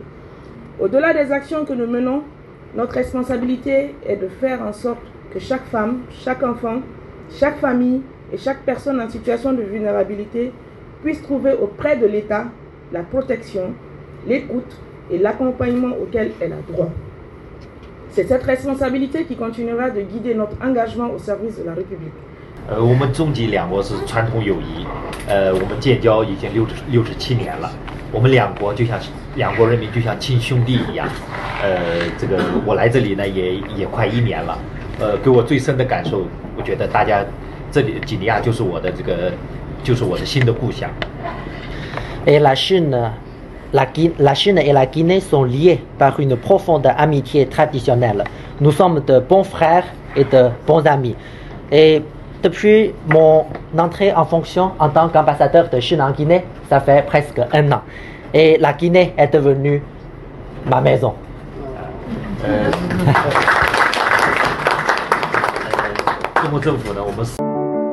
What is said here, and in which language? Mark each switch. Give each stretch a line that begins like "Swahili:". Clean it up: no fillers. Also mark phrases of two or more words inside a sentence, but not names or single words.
French: Au-delà des actions que nous menons, notre responsabilité est de faire en sorte que chaque femme, chaque enfant, chaque famille et chaque personne en situation de vulnérabilité puisse trouver auprès de l'État la protection, l'écoute et l'accompagnement auquel elle a droit. C'est cette responsabilité qui continuera de guider notre engagement au service de la République.
Chinese: 我们中吉两国是传统友谊，我们建交已经67年了，我们两国人民就像亲兄弟一样，这个我来这里呢也快1年了，给我最深的感受，我觉得大家这里几尼亚就是我的新的故乡。
French: Et la Chine et la Guinée sont liées par une profonde amitié traditionnelle. Nous sommes de bons frères et de bons amis. Et depuis mon entrée en fonction en tant qu'ambassadeur de Chine en Guinée, ça fait presque 1 an. Et la Guinée est devenue ma maison.
Chinese: 中国政府呢，我们